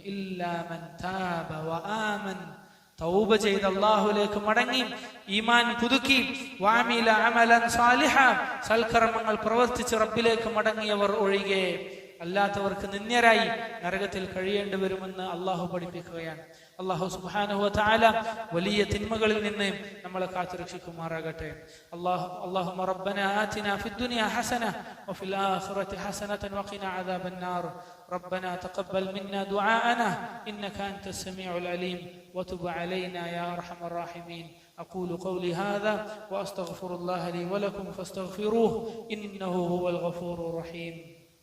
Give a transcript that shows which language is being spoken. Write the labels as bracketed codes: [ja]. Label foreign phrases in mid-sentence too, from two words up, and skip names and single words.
[ar] إلا من تاب وآمن, [ml] തൗബ ചെയ്ത് അല്ലാഹുവിലേക്ക് മടങ്ങി ഈമാൻ പുതുക്കി, [ar] وعمل عملا صالحا, [ml] സൽക്കർമ്മങ്ങൾ പ്രവർത്തിച്ച് റബ്ബിലേക്ക് മടങ്ങിയവർ ഒഴികെ അല്ലാത്തവർക്ക് നിന്ദ്യരായി നരകത്തിൽ കഴിയേണ്ടി വരുമെന്ന് അല്ലാഹു പഠിപ്പിക്കുകയാണ്. [ar] الله سبحانه وتعالى [ml] വലിയ തിന്മകളിൽ നിന്ന് നമ്മളെ കാത്തുരക്ഷിക്കുമാറാകട്ടെ. [ar] اللهم ربنا آتنا في الدنيا حسنة وفي الآخرة حسنة وقنا عذاب النار. ربنا تقبل منا دعاءنا إنك أنت السميع العليم وتب علينا يا أرحم الراحمين. أقول قولي هذا وأستغفر الله لي ولكم فاستغفروه إنه هو الغفور الرحيم.